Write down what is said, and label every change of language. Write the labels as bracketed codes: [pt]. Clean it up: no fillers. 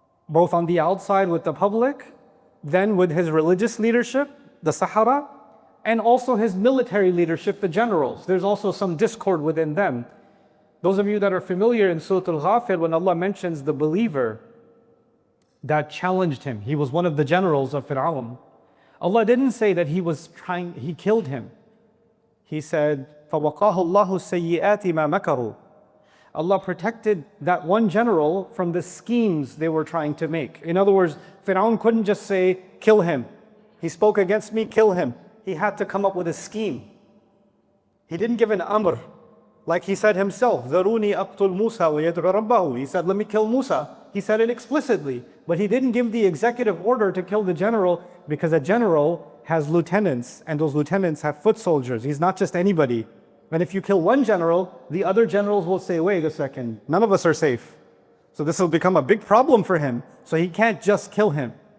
[en] both on the outside with the public, then with his religious leadership, the Sahara, and also his military leadership, the generals. There's also some discord within them. Those of you that are familiar in Surah Al-Ghafir, when Allah mentions the believer that challenged him, he was one of the generals of Pharaoh. Allah didn't say that he killed him. He said, [ar] فَوَقَاهُ اللَّهُ السَّيِّئَاتِ مَا مَكَرُوا. [en] Allah protected that one general from the schemes they were trying to make. In other words, Pharaoh couldn't just say, kill him. He spoke against me, kill him. He had to come up with a scheme. He didn't give an amr. Like he said himself, [ar] ذَرُونِي أَقْتُلْ مُوسَى وَيَدْعُ رَبَّهُ. [en] He said, let me kill Musa. He said it explicitly. But he didn't give the executive order to kill the general, because a general has lieutenants, and those lieutenants have foot soldiers. He's not just anybody. And if you kill one general, the other generals will say, wait a second, none of us are safe. So this will become a big problem for him. So he can't just kill him.